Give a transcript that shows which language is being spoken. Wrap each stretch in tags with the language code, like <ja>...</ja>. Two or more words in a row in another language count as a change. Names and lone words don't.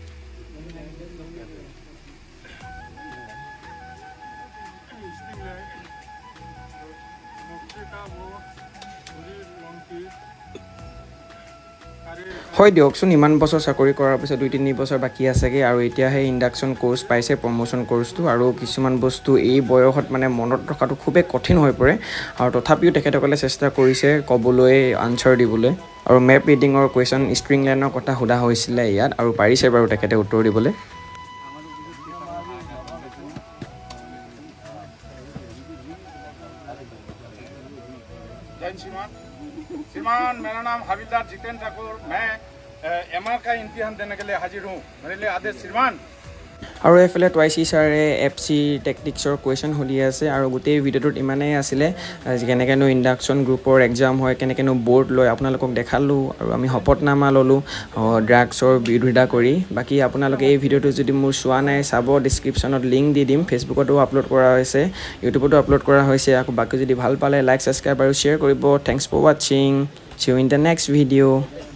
<as>হয় দিয়কচোন ইমান বছৰ চাকৰি কৰাৰ পিছত 2-3 বছৰ বাকী আছেগৈ আৰু এতিয়াহে ইণ্ডাকশ্যন কোৰ্চ পাইছে প্ৰমোশ্যন কোৰ্চটো আৰু কিছুমান বস্তু এই বয়সত মানে মনত ৰখাটো খুবেই কঠিন হৈ পৰে আৰু তথাপিও তেখেতসকলে চেষ্টা কৰিছে ক'বলৈ আনচাৰ দিবলৈ আৰু মেপ ৰিডিঙৰ কুৱেশ্যন ষ্ট্ৰিং লাইনৰ কথা সোধা হৈছিলে ইয়াত আৰু পাৰিছে বাৰু তেখেতে উত্তৰ দিবলৈ</as> <hi>श्रीमान मेरा नाम हविलदार जितेंद्र ठाकुर मैं MR का इम्तिहान देने के लिए हाजिर हूँ मेरे लिए आदेश श्रीमान</hi> <as>আৰু এইফালে টুৱাইচি ছাৰে FC টেকটিক্সৰ কুৱেশ্যন সুধি আছে আৰু গোটেই ভিডিঅ'টোত ইমানেই আছিলে কেনেকৈনো ইণ্ডাকশ্যন গ্ৰুপৰ এক্সাম হয় কেনেকৈনো বৰ্ড লয় আপোনালোকক দেখালোঁ আৰু আমি শপতনামা ল'লোঁ ড্ৰাগছৰ বিৰোধিতা কৰি বাকী আপোনালোকে এই ভিডিঅ'টো যদি মোৰ চোৱা নাই চাব ডিছক্ৰিপশ্যনত লিংক দি দিম ফেচবুকতো আপলোড কৰা হৈছে ইউটিউবতো আপলোড কৰা হৈছে আকৌ বাকী যদি ভাল পালে</as> <en>like subscribe</en> <as>আৰু শ্বেয়াৰ কৰিব</as> <en>thanks for watching see you in the next video</en>